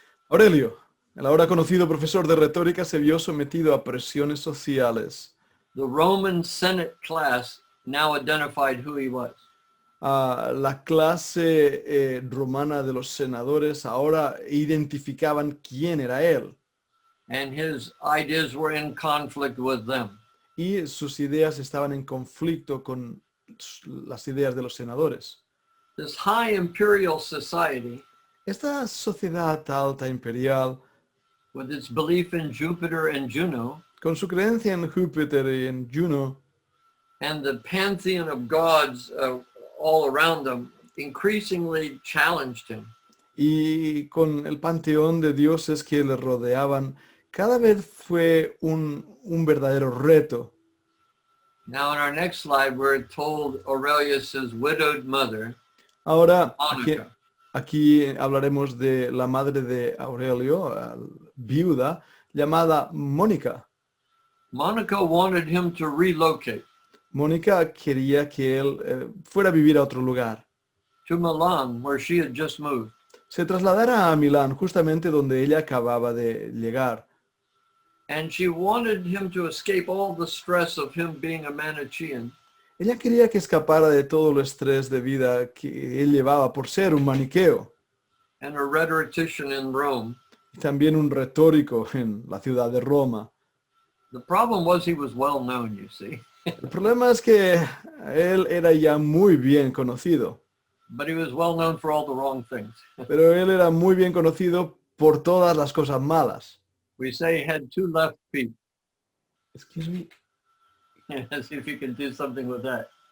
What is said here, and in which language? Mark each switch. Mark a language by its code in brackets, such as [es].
[es] Aurelio, el ahora conocido profesor de retórica, se vio sometido a presiones sociales. [en] The Roman Senate class now identified who he was. [es] La clase romana de los senadores ahora identificaban quién era él. [en] And his ideas were in conflict with them. [es] Y sus ideas estaban en conflicto con las ideas de los senadores. [en] This high imperial society, [es] Esta sociedad alta imperial, [en] with its belief in Jupiter and Juno, [es] con su creencia en Júpiter y en Juno, [en] and the pantheon of gods all around them, increasingly challenged him. [es] y con el panteón de dioses que le rodeaban, cada vez fue un verdadero reto. [en] Now in our next slide, we're told Aurelius's widowed mother, [es] Ahora, Monica, aquí hablaremos de la madre de Aurelio, viuda, llamada Mónica. [en] Monica wanted him to relocate [es] Mónica quería que él fuera a vivir a otro lugar. [en] to Milan, where she had just moved. [es] Se trasladara a Milán, justamente donde ella acababa de llegar. [en] And she wanted him to escape all the stress of him being a Manichaean. [es] Ella quería que escapara de todo el estrés de vida que él llevaba por ser un maniqueo. [en] And a rhetorician in Rome. [es] Y también un retórico en la ciudad de Roma. [en] The problem was he was well known, you see. [es] El problema es que él era ya muy bien conocido, [en] But he was well known for all the wrong things. [es] pero él era muy bien conocido por todas las cosas malas. [en] We say he had two left feet. Excuse me. See if you can do something with that.